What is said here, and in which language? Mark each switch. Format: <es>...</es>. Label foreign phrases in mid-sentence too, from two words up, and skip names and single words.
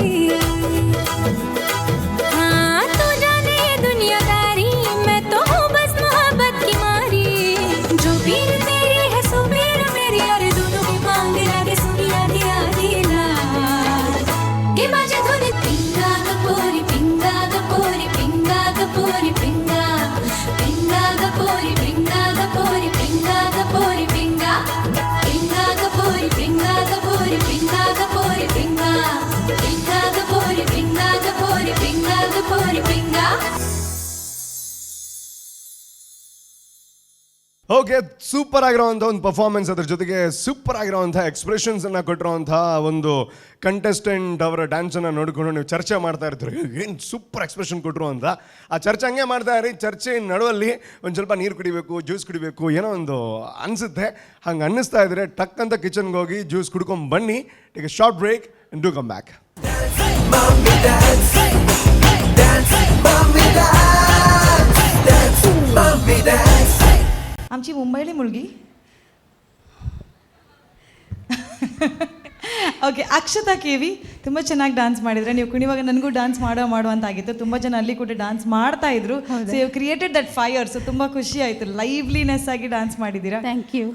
<hi>हाँ तू जाने ये दुनियादारी मैं तो हूँ बस मोहब्बत की मारी। जो पीर तेरी है सो पीर मेरी, अरे दोनों की मांग लागे सुनिया दिया दिला के बाजे धुन पिंगा गपोरी पिंगा गपोरी पिंगा गपोरी पिंगा पिंगा गपोरी पिंगा गपोरी पिंगा गपोरी पिंगा पिंगा गपोरी पिंगा गपोरी पिंगा गपोरी पिंगा पिंगा गपोरी पिंगा गपोरी पिंगा गपोरी पिंगा।</hi> <kn>ಓಕೆ, ಸೂಪರ್ ಆಗಿರೋವಂಥ ಒಂದು ಪರ್ಫಾರ್ಮೆನ್ಸ್, ಅದ್ರ ಜೊತೆಗೆ ಸೂಪರ್ ಆಗಿರೋವಂಥ ಎಕ್ಸ್ಪ್ರೆಷನ್ಸನ್ನು ಕೊಟ್ಟಿರೋವಂಥ ಒಂದು ಕಂಟೆಸ್ಟೆಂಟ್ ಅವರ ಡ್ಯಾನ್ಸನ್ನು ನೋಡಿಕೊಂಡು ನೀವು ಚರ್ಚೆ ಮಾಡ್ತಾ ಇರ್ತೀರಿ, ಏನು ಸೂಪರ್ ಎಕ್ಸ್ಪ್ರೆಷನ್ ಕೊಟ್ಟರು ಅಂತ. ಆ ಚರ್ಚೆ ಹಂಗೆ ಮಾಡ್ತಾ ಇರಿ, ಚರ್ಚೆ ನಡುವಲ್ಲಿ ಒಂದು ಸ್ವಲ್ಪ ನೀರು ಕುಡಿಬೇಕು, ಜ್ಯೂಸ್ ಕುಡಿಬೇಕು, ಏನೋ ಒಂದು ಅನಿಸುತ್ತೆ. ಹಂಗೆ ಅನ್ನಿಸ್ತಾ ಇದ್ರೆ ಟಕ್ ಅಂತ ಕಿಚನ್ಗೆ ಹೋಗಿ ಜ್ಯೂಸ್ ಕುಡ್ಕೊಂಡು ಬನ್ನಿ.</kn> <en>Take a short break and do come back. Mommy dance, dance, mommy dance, dance, mommy dance.</en> <mr>आमची मुंबईली मुलगी.</mr> <kn>ಓಕೆ, ಅಕ್ಷತಾ ಕೆ ವಿ ತುಂಬ ಚೆನ್ನಾಗಿ ಡ್ಯಾನ್ಸ್ ಮಾಡಿದ್ರೆ. ನೀವು ಕುಣಿವಾಗ ನನಗೂ ಡ್ಯಾನ್ಸ್ ಮಾಡೋ ಅಂತ ಆಗಿತ್ತು. ತುಂಬ ಜನ ಅಲ್ಲಿ ಕೂಡ ಡ್ಯಾನ್ಸ್ ಮಾಡ್ತಾ ಇದ್ರು.</kn> <en>So you created that fire.</en> <kn>ಸೊ ತುಂಬ ಖುಷಿ ಆಯಿತು, ಲೈವ್ಲಿನೆಸ್ ಆಗಿ ಡ್ಯಾನ್ಸ್ ಮಾಡಿದ್ದೀರಾ.</kn> <en>Thank you.</en>